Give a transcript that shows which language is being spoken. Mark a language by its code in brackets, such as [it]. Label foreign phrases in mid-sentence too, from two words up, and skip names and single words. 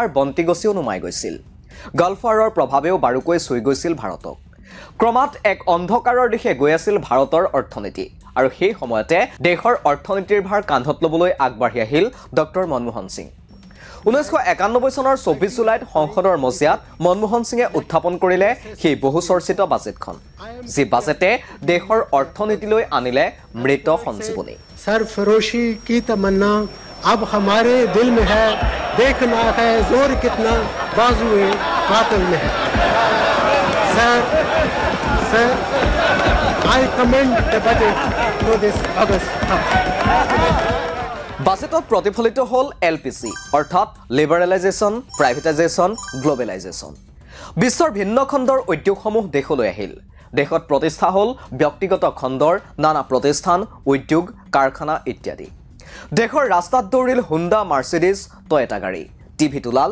[as] বন্তিগছিও নুমাই গৈছিল গল্ফৱাৰৰ প্ৰভাৱেও বাৰুকৈ চুই গৈছিল ভাৰতক ক্ৰমাৎ এক অন্ধকাৰৰ দিশে গৈ আছিল ভাৰতৰ অৰ্থনীতি আৰু সেই সময়তে দেশৰ অৰ্থনীতিৰ ভাৰ কান্ধত ল'বলৈ আগবাঢ়ি আহিল ডক্টৰ মনমোহন সিং 1991 চনৰ 24 জুলাইত সংসদৰ মজিয়াত মনমোহন সিঙে উত্থাপন কৰিলে সেই বহু চৰ্চিত বাজেটখন যি বাজেটে দেশৰ অৰ্থনীতিলৈ আনিলে মৃত সঞ্জীৱনী [hi] सरफरोशी की तमन्ना अब हमारे दिल में है देखना है जोर कितना बाजुए कातिल में है सर [en] I commend the budget for this August. [as] বাজেটত প্ৰতিফলিত হ'ল এলপিজি অৰ্থাৎ [en] liberalization privatization globalization [as] বিশ্বৰ ভিন্ন খণ্ডৰ উদ্যোগসমূহ দেশলৈ আহিল দেশত প্ৰতিষ্ঠা হ'ল ব্যক্তিগত খণ্ডৰ নানা প্ৰতিষ্ঠান উদ্যোগ কাৰখানা ইত্যাদি দেশৰ ৰাস্তাত দৌৰিল হুণ্ডা মাৰ্চিডিজ টয়োটা গাড়ী টিভি তুলাল